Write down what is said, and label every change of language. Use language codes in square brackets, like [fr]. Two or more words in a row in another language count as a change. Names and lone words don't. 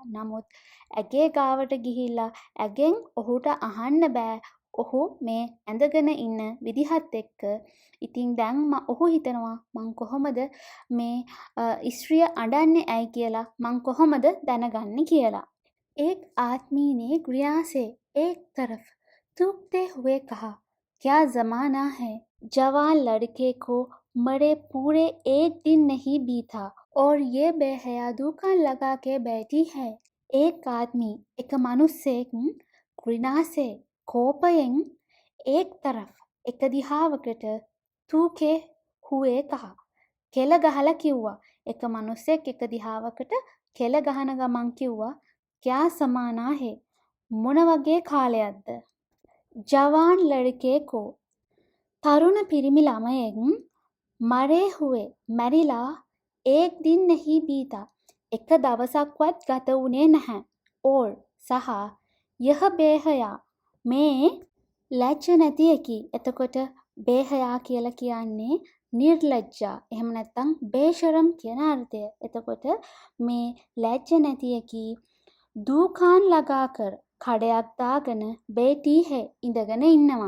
[si] නමුත් ඇගේ ගාවට ගිහිල්ලා ඇගෙන් ඔහුට අහන්න බෑ ඔහු මේ ඇඳගෙන ඉන්න විදිහත් එක්ක. ඉතින් දැන් ඔහු හිතනවා මං කොහොමද මේ ස්ත්‍රිය අඬන්නේ ඇයි කියලා මං කොහොමද දැනගන්නේ කියලා. [hi] एक आदमी ने गुड़िया से एक तरफ थूकते हुए कहा, क्या जमाना है, जवान लड़के को मरे पूरे एक दिन नहीं बीता और ये बेहया दुकान लगा के बैठी है. एक आदमी एक मनुष्य घृणा से कोपයෙන් एक तरफ [si] එක දිහාවකට [hi] थूके हुए कहा. [si] කෙල ගහලා කිව්වා. එක මනුස්සයෙක් එක දිහාවකට කෙල ගහන ගමන් කිව්වා [hi] क्या समाना है [si] මොන වගේ කාලයක්ද? [hi] जवान लड़के को [si] තරුණ පිරිමි ළමයෙක් [hi] मरे हुए මැරිලා एक दिन नहीं बीता [si] එක දවසක්වත් ගත වුණේ නැහැ. और සහ [hi] यह बेहया [si] මේ ලැජ්ජ නැති එකි. එතකොට බේහයා කියලා කියන්නේ නිර්ලජ්ජා. එහෙම නැත්නම් බේෂරම් කියන අර්ථය. එතකොට මේ ලැජ්ජ නැති එකි [hi] दुकान लगाकर [si] කඩයක් දාගෙන [hi] बैठी है [si] ඉඳගෙන ඉන්නවා.